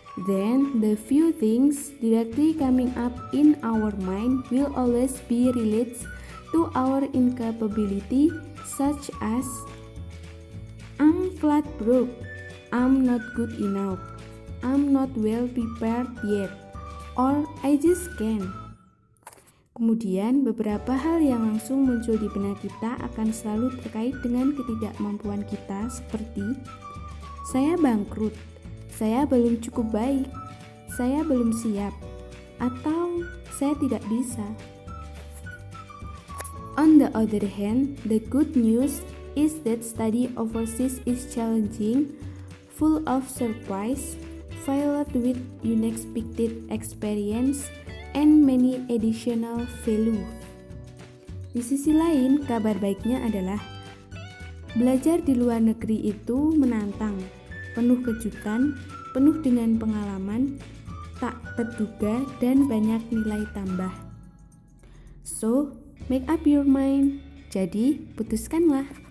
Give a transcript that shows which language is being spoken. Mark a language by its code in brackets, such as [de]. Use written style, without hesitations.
[en] Then, the few things directly coming up in our mind will always be related to our incapability, such as I'm flat broke, I'm not good enough, I'm not well prepared yet, or I just can't. [id] Kemudian, beberapa hal yang langsung muncul di benak kita akan selalu terkait dengan ketidakmampuan kita seperti saya bangkrut, saya belum cukup baik, saya belum siap, atau saya tidak bisa. [en] On the other hand, the good news is that study overseas is challenging, full of surprise, filled with unexpected experience, and many additional value. [id] Di sisi lain, kabar baiknya adalah belajar di luar negeri itu menantang, penuh kejutan, penuh dengan pengalaman tak terduga dan banyak nilai tambah. [en] So, make up your mind. [id] Jadi, putuskanlah.